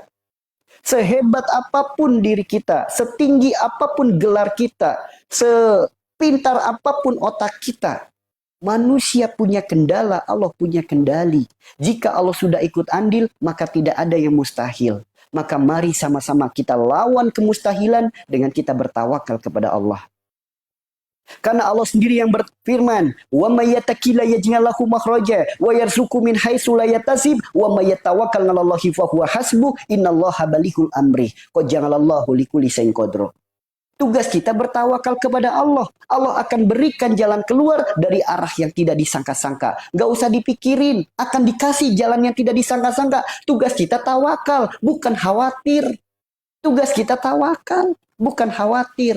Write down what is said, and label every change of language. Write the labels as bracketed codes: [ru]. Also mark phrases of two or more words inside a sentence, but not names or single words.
[id] Sehebat apapun diri kita, setinggi apapun gelar kita, sepintar apapun otak kita, manusia punya kendala, Allah punya kendali. Jika Allah sudah ikut andil, maka tidak ada yang mustahil. Maka mari sama-sama kita lawan kemustahilan dengan kita bertawakal kepada Allah. Karena Allah sendiri yang berfirman, [ar] "ومن يتق الله يجعل له مخرجا ويرزقه من حيث لا يحتسب ومن يتوكل على الله فهو حسبه إن الله بالغ أمره قد جعل الله لكل شيء قدرا." [id] Tugas kita bertawakal kepada Allah. Allah akan berikan jalan keluar dari arah yang tidak disangka-sangka. Gak usah dipikirin, akan dikasih jalan yang tidak disangka-sangka. Tugas kita tawakal, bukan khawatir. Tugas kita tawakal, bukan khawatir.